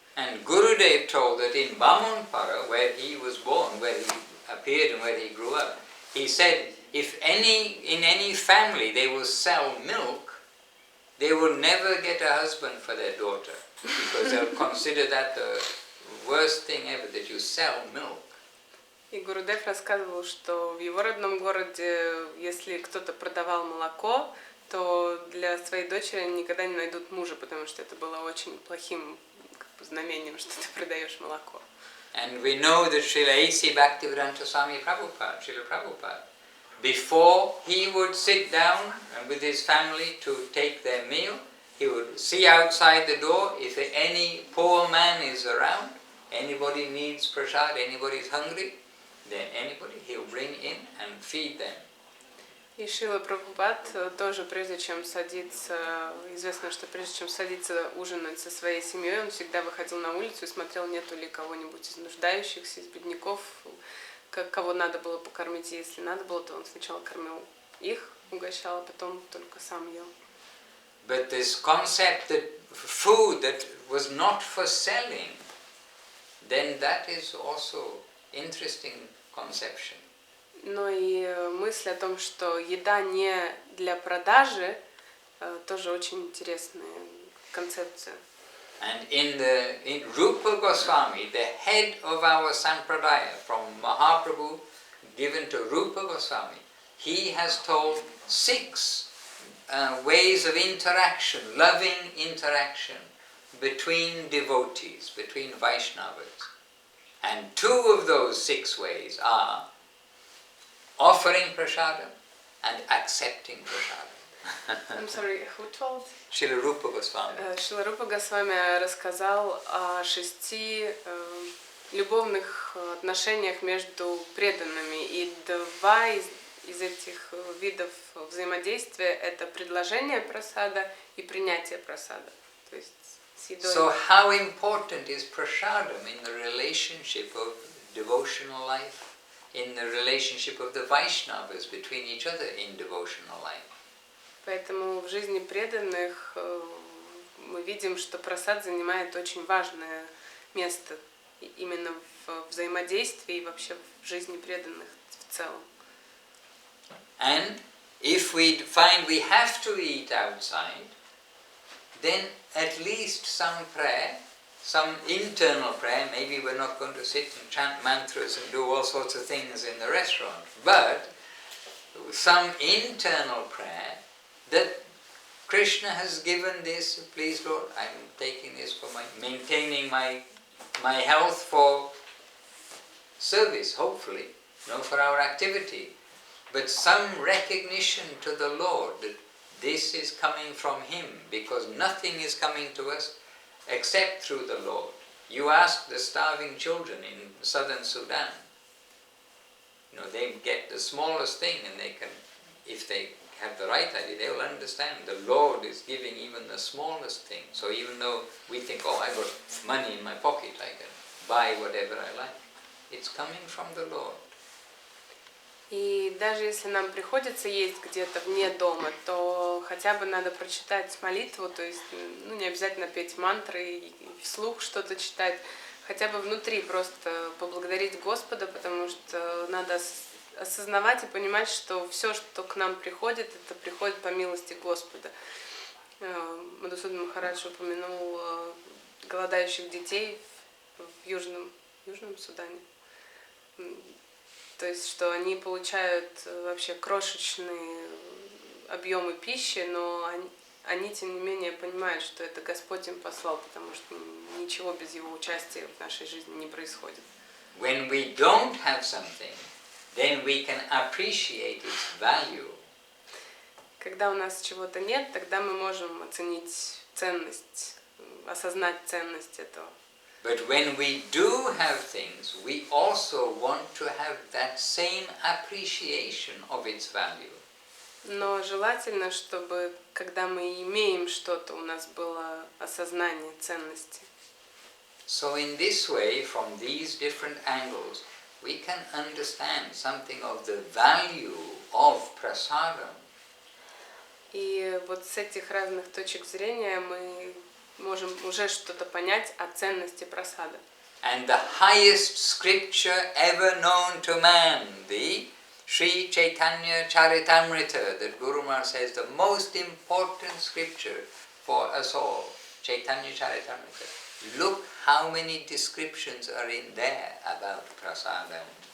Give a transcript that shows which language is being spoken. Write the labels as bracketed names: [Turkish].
[English] And Gurudev told that in Bamunpara, where he was born, where he appeared and where he grew up, he said, if in any family they will sell milk, they will never get a husband for their daughter, because they'll consider that the worst thing ever, that you sell milk. [Russian] И Гурудев рассказывал, что в его родном городе, если кто-то продавал молоко, то для своей дочери они никогда не найдут мужа, потому что это было очень плохим знамением, что ты продаешь молоко. [English] And we know that Srila A.C. Bhaktivedanta Swami Prabhupada, Srila Prabhupada, before he would sit down with his family to take their meal, he would see outside the door if any poor man is around, anybody needs prasad, anybody is hungry, then anybody he'll bring in and feed them. [Russian] И Шрила Прабхупад тоже, прежде чем садиться, известно, что прежде чем садиться ужинать со своей семьей, он всегда выходил на улицу и смотрел, нету ли кого-нибудь из нуждающихся, из бедняков, кого надо было покормить, и если надо было, то он сначала кормил их, угощал, а потом только сам ел. [English] But this concept that food that was not for selling, then that is also interesting conception. [Russian] Но и мысль о том, что еда не для продажи, тоже очень интересная концепция. [English] And in Rupa Goswami, the head of our Sampradaya, from Mahaprabhu given to Rupa Goswami, he has told 6 ways of interaction, loving interaction between devotees, between Vaishnavas. And 2 of those 6 ways are offering prasadam and accepting prasadam. I'm sorry, who told? Srila Rupa Goswami. [Russian] Шрила Рупа Госвами рассказал о 6 любовных отношениях между преданными. И 2 из этих видов взаимодействия – это предложение прасада и принятие прасада. То есть с едой. [English] So how important is prasadam in the relationship of devotional life, in the relationship of the Vaishnavas between each other in devotional life? [Russian] Поэтому в жизни преданных мы видим, что прасад занимает очень важное место именно в взаимодействии и вообще в жизни преданных в целом. [English] And if we find we have to eat outside, then at least some prayer, some internal prayer, maybe we're not going to sit and chant mantras and do all sorts of things in the restaurant, but some internal prayer that Krishna has given this, please Lord, I'm taking this for maintaining my health for service, hopefully, for our activity, but some recognition to the Lord that this is coming from Him, because nothing is coming to us except through the Lord. You ask the starving children in southern Sudan, they get the smallest thing and they can, if they have the right idea, they will understand the Lord is giving even the smallest thing. So even though we think, oh, I got money in my pocket, I can buy whatever I like, it's coming from the Lord. [Russian] И даже если нам приходится есть где-то вне дома, то хотя бы надо прочитать молитву, то есть не обязательно петь мантры и вслух что-то читать, хотя бы внутри просто поблагодарить Господа, потому что надо осознавать и понимать, что все, что к нам приходит, это приходит по милости Господа. Мадхусудан Махарадж упомянул голодающих детей в Южном Судане. То есть, что они получают вообще крошечные объемы пищи, но они тем не менее понимают, что это Господь им послал, потому что ничего без Его участия в нашей жизни не происходит. [English] When we don't have something, then we can appreciate its value. [Russian] Когда у нас чего-то нет, тогда мы можем оценить ценность, осознать ценность этого. [English] But when we do have things, we also want to have that same appreciation of its value. [Russian] Но желательно, чтобы, когда мы имеем что-то, у нас было осознание ценности. [English] So in this way, from these different angles, we can understand something of the value of prasadam. [Russian] И вот с этих разных точек зрения мы можем уже что-то понять о ценности прасада. [English] And the highest scripture ever known to man, the Sri Chaitanya Charitamrita, that Guru Maharaj says the most important scripture for us all, Chaitanya Charitamrita. Look how many descriptions are in there about prasadam.